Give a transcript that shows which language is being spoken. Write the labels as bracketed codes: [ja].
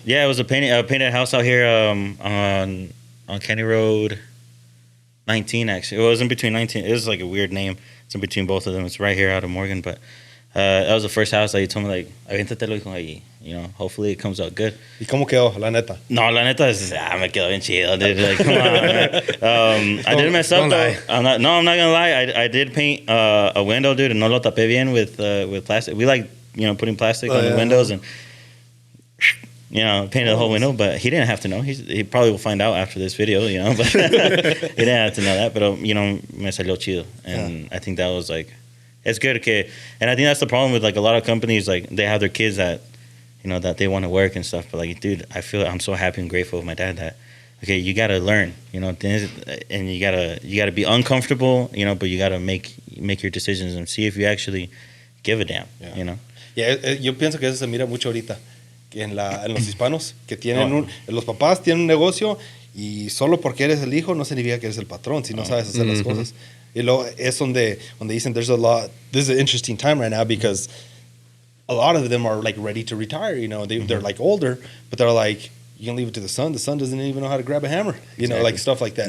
[en] Yeah, it was a painted house out here on County Road 19, actually. It was in between 19. It was like a weird name. It's in between both of them. It's right here out of Morgan. But That was the first house that he told me, like, [es] aviéntatelo, hijo, y, [en] you know, hopefully it comes out good. [es] ¿Y cómo quedó, la neta? No, la neta es, me quedó bien chido, dude. [en] Like, come on, man. I did mess up, though. I'm not gonna lie. I did paint a window, dude, and [es] no lo tapé bien [en] with plastic. We like, you know, putting plastic on the windows and, you know, painted the whole window, but he didn't have to know. He probably will find out after this video, you know, but he didn't have to know that. But, you know, [es] me salió chido. [en] And I think that was, like, it's good. Okay. And I think that's the problem with, like, a lot of companies, like, they have their kids that, you know, that they want to work and stuff. But, like, dude, I'm so happy and grateful with my dad that, okay, you got to learn, you know, and you gotta be uncomfortable, you know, but you got to make your decisions and see if you actually give a damn, you know. [es] Yeah, yo pienso que eso se mira mucho ahorita. En los hispanos, que tienen los papás tienen un negocio y solo porque eres el hijo no significa que eres el patrón si no sabes hacer las cosas. Y luego es donde dicen [en] there's a lot. This is an interesting time right now because a lot of them are like ready to retire. You know, they're like older, but they're like, you can leave it to the son. The son doesn't even know how to grab a hammer. You know, like stuff like that.